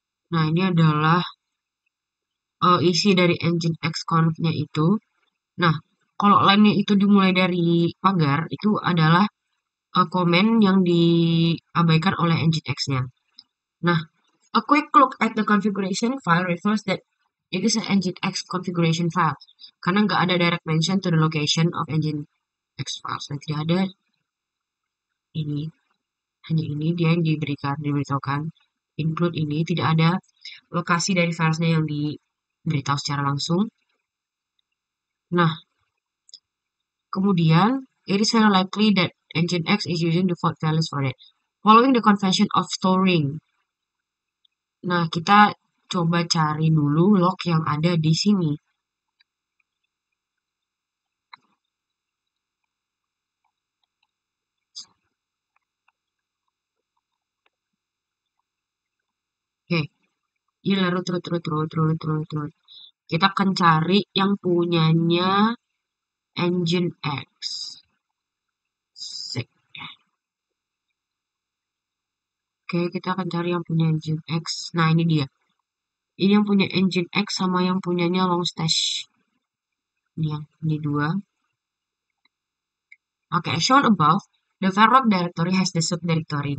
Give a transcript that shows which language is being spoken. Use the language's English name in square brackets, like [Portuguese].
[Indonesian] Nah, ini adalah isi dari nginx conf-nya itu. Nah, kalau line-nya itu dimulai dari pagar, itu adalah komen yang diabaikan oleh Nginx-nya. [English] Nah, a quick look at the configuration file refers that it is an Nginx configuration file. [Indonesian] Karena nggak ada [English] direct mention to the location of Nginx files. [Indonesian] Nah, tidak ada ini. Hanya ini dia yang diberitahukan. Include ini, tidak ada lokasi dari filesnya yang diberitahu secara langsung. Nah, kemudian, [English] it is very likely that Nginx is using default values for it. Following the convention of storing. [Indonesian] Nah, kita coba cari dulu log yang ada di sini. Oke, ini lalu terus. Kita akan cari yang punyanya Nginx. Sek. Oke, kita akan cari yang punya Nginx. Nah, ini dia. Ini yang punya Nginx sama yang punyanya Longstash. Ini dua. [English] Oke, as shown above, the varlog directory has the subdirectory.